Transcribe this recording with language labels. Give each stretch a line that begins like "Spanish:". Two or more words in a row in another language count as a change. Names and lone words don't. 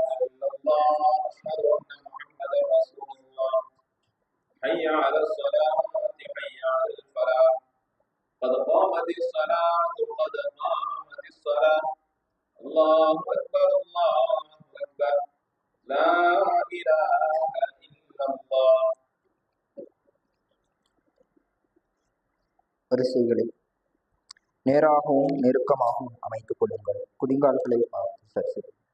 Arabic: إلا الله أشهد أن محمدا رسول الله حي على الصلاة حي على الفلاح قد قامت الصلاة قد قامت الصلاة الله أكبر لا إله إلا الله.
Tamil: வரிசைகளை நேராகவும் நெருக்கமாகவும் அமைத்துக் கொள்ளுங்கள். குதிங்கால்களை சரி செய்யுங்கள்.